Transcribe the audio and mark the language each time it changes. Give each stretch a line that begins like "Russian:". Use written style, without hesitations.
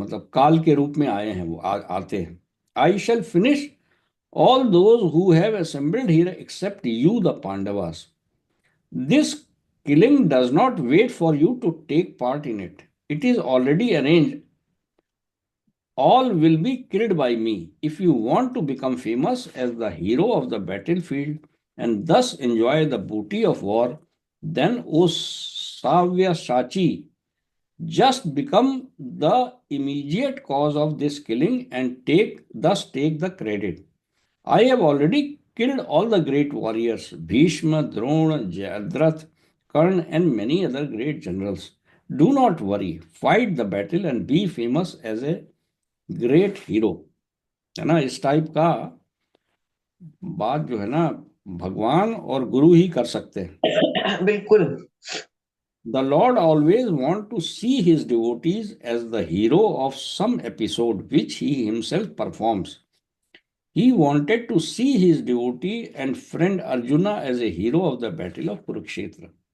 Hindi: मतलब काल के रूप में आए हैं वो, आते हैं.
English: I shall finish all those who have assembled here except you, the Pandavas. This killing does not wait for you to take part in it. It is already arranged. All will be killed by me. If you want to become famous as the hero of the battlefield and thus enjoy the booty of war, then, O Savyashachi, just become the immediate cause of this killing and take the credit. I have already killed all the great warriors, Bhishma, Drona, Jayadratha, Karna, and many other great generals. Do not worry, fight the battle and be famous as a great hero.
Hindi: है ना, इस type का बात जो है ना, भगवान और गुरु ही कर सकते हैं. बिल्कुल।
English: The Lord always want to see his devotees as the hero of some episode which he himself performs. He wanted to see his devotee and friend Arjuna as a hero of the battle of Kurukshetra.